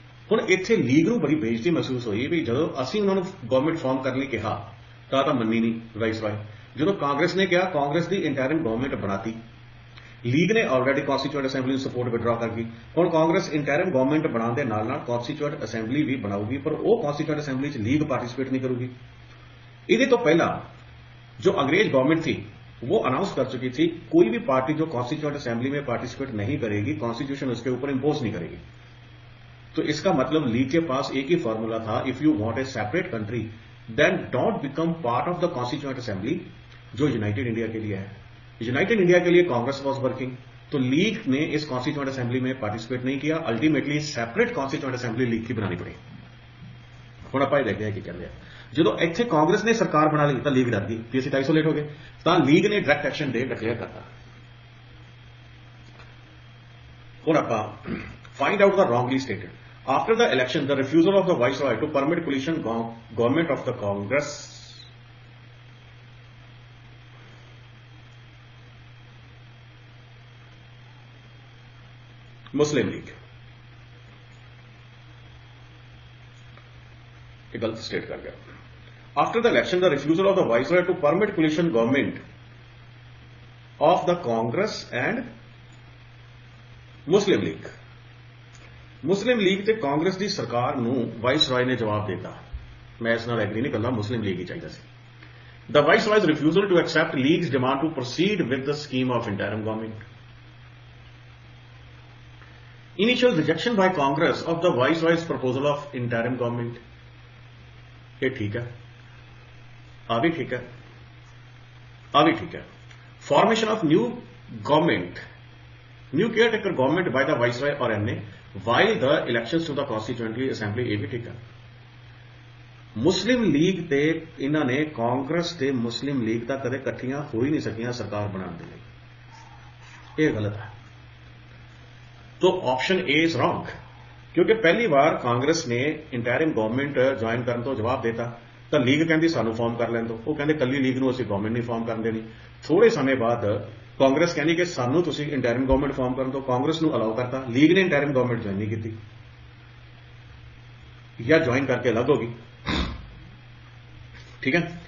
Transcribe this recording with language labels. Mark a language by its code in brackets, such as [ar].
[pa] ਹੁਣ ਇੱਥੇ ਲੀਗ ਨੂੰ ਬੜੀ ਬੇਇੱਜ਼ਤੀ ਮਹਿਸੂਸ ਹੋਈ ਵੀ ਜਦੋਂ ਅਸੀਂ ਉਹਨਾਂ ਨੂੰ ਗਵਰਨਮੈਂਟ ਫਾਰਮ ਕਰਨ ਲਈ ਕਿਹਾ ਤਾਂ ਮੰਨੀ ਨਹੀਂ ਵਾਈਸਰਾਏ। ਜਦੋਂ ਕਾਂਗਰਸ ਨੇ ਕਿਹਾ, ਕਾਂਗਰਸ ਦੀ ਇੰਟਰਿਮ ਗਵਰਨਮੈਂਟ ਬਣਾਤੀ। ਲੀਗ ਨੇ ਆਲਰੇਡੀ ਕੌਂਸਟੀਚਿਊਐਂਟ ਅਸੈਂਬਲੀ ਨੂੰ ਸਪੋਰਟ ਵਿਡਰਾ ਕਰ ਗਈ। ਹੁਣ ਕਾਂਗਰਸ ਇੰਟਰਿਮ ਗਵਰਨਮੈਂਟ ਬਣਾਉਣ ਦੇ ਨਾਲ ਨਾਲ ਕੌਂਸਟੀਚਿਊਐਂਟ ਅਸੈਂਬਲੀ ਵੀ ਬਣਾਊਗੀ, ਪਰ ਉਹ ਕੌਂਸਟੀਚਿਊਐਂਟ ਅਸੈਂਬਲੀ 'ਚ ਲੀਗ ਪਾਰटिसिपेट [hi] नहीं करूगी। [pa] ਇਹਦੇ ਤੋਂ ਪਹਿਲਾਂ [hi] जो अंग्रेज गवर्नमेंट थी वो अनाउंस कर चुकी थी कोई भी पार्टी जो कॉन्स्टिट्यूएंट असेंबली में पार्टिसिपेट नहीं करेगी, कॉन्स्टिट्यूशन उसके ऊपर इंपोज नहीं करेगी। तो इसका मतलब लीग के पास एक ही फॉर्मूला था, [en] if you want a separate country then don't become part of the constituent assembly [hi] जो यूनाइटेड इंडिया के लिए है। यूनाइटेड इंडिया के लिए कांग्रेस वॉज वर्किंग, तो लीग ने इस कॉन्स्टिट्यूएंट असेंबली में पार्टिसिपेट नहीं किया। Ultimately separate constituent assembly league की बनानी पड़ी। [pa] ਹੁਣ ਆਪਾਂ ਇਹ ਦੇਖਦੇ ਹਾਂ ਕੀ ਕਹਿੰਦੇ ਆ। ਜਦੋਂ ਇੱਥੇ ਕਾਂਗਰਸ ਨੇ ਸਰਕਾਰ ਬਣਾ ਲਈ ਤਾਂ ਲੀਗ ਡਰ ਗਈ ਕਿ ਅਸੀਂ ਤਾਂ ਆਈਸੋਲੇਟ ਹੋ ਗਏ, ਤਾਂ ਲੀਗ ਨੇ ਡਾਇਰੈਕਟ ਐਕਸ਼ਨ ਡੇ ਡਿਕਲੇਅਰ ਕਰਤਾ। ਹੁਣ ਆਪਾਂ [en] find out the wrongly stated after the election the refusal of the viceroy to permit coalition government of the Congress [hi] Muslim league, गलत स्टेट कर गया। [en] after the election the refusal of the viceroy to permit coalition government of the Congress and [pa] Muslim League ਤੇ ਕਾਂਗਰਸ ਦੀ ਸਰਕਾਰ ਨੂੰ vice ਰਾਏ ਨੇ ਜਵਾਬ ਦਿੱਤਾ। ਮੈਂ ਇਸ ਨਾਲ ਐਗਰੀ ਨਹੀਂ ਕਰਦਾ, ਮੁਸਲਿਮ ਲੀਗ ਹੀ ਚਾਹੀਦਾ ਸੀ। [en] The Viceroy's refusal to accept League's demand to proceed with the scheme of interim government. Initial rejection by Congress of the Viceroy's proposal of interim government. [hi] ये ठीक है, आ भी ठीक है। [en] Formation of new government, new caretaker government by the Viceroy or NA while the elections to the Constituent Assembly, [hi] ये भी ठीक है। [pa] ਮੁਸਲਿਮ ਲੀਗ ਤੇ ਇਹਨਾਂ ਨੇ ਕਾਂਗਰਸ ਤੇ ਮੁਸਲਿਮ ਲੀਗ ਤਾਂ ਕਦੇ ਇਕੱਠੀਆਂ ਹੋ ਹੀ ਨਹੀਂ ਸਕੀਆਂ ਸਰਕਾਰ ਬਣਾਉਣ ਦੇ ਲਈ, ਇਹ ਗਲਤ ਹੈ। [hi] तो ऑप्शन ए इज रॉन्ग, क्योंकि पहली बार कांग्रेस ने इंटरिम गवर्नमेंट ज्वाइन करने तो जवाब देता तो लीग कहती [pa] सानू फॉर्म कर लैन दो, [hi] वो कहते कली [pa] लीग नूं असीं गवर्नमेंट नहीं फॉर्म करन देनी। [hi] थोड़े समय बाद कांग्रेस कहनी कि [pa] सानू तुसीं इंटरिम गवर्नमेंट फॉर्म करन दो, [hi] कांग्रेस नूं अलाउ करता, लीग ने इंटरिम गवर्नमेंट ज्वाइन नहीं की या ज्वाइन करके अलग होगी, ठीक है।